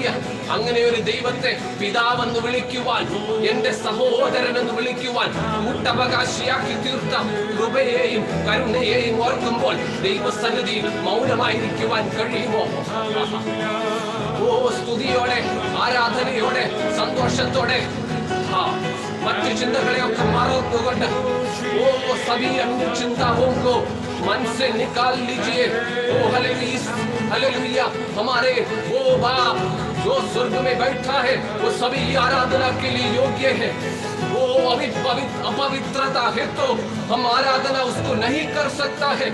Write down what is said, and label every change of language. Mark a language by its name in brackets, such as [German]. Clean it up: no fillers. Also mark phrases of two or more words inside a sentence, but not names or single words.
[Malayalam] അങ്ങനെ ഒരു ദൈവത്തെ പിതാവെന്ന് വിളിക്കുവാൻ, എന്റെ സഹോദരൻ എന്ന് വിളിക്കുവാൻ കൂട്ടവകാശിയാക്കി തീർത്ത കൃപയെയും കരുണയെയും ഓർക്കുമ്പോൾ ദൈവസന്നിധിയിൽ മൗനമായിരിക്കുവാൻ കഴിയുമോ? സ്തുതിയോടെ, ആരാധനയോടെ, സന്തോഷത്തോടെ മറ്റു ചിന്തകളെയൊക്കെ മറന്നുകൊണ്ട് [Hindi] सभी अन्य चिंताओं को मन से निकाल लीजिए. हालेलुया. हमारे वो बाप जो स्वर्ग में बैठा है वो सभी आराधना के लिए योग्य है. वो अपवित्रता है तो हम आराधना उसको नहीं कर सकता है.